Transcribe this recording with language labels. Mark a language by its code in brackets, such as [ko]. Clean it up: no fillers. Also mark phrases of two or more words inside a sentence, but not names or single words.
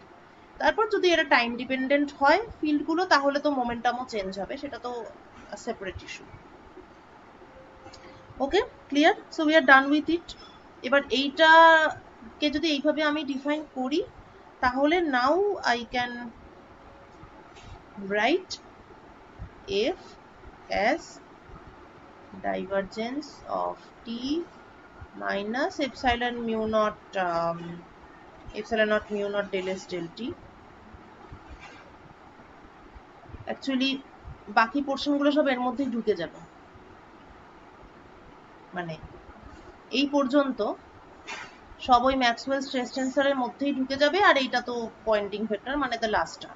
[bn] তারপর যদি এটা [en] time dependent [bn] হয় ফিল্ডগুলো, তাহলে তো মোমেন্টামও চেঞ্জ হবে, সেটা তো [en] separate issue. okay, clear? so we are done with it. [bn] এবার এইটাকে যদি এইভাবে আমি ডিফাইন করি, তাহলে [en] now I can write f as divergence of t minus epsilon naught mu naught del s del t। [bn] অ্যাকচুয়ালি বাকি পোর্শনগুলো সব এর মধ্যেই ঢুকে যাবে, মানে এই পর্যন্ত সব ওই [en] Maxwell stress tensorer [bn] মধ্যেই ঢুকে যাবে, আর এইটা তো [en] Poynting vector, [bn] মানে [en] the last term.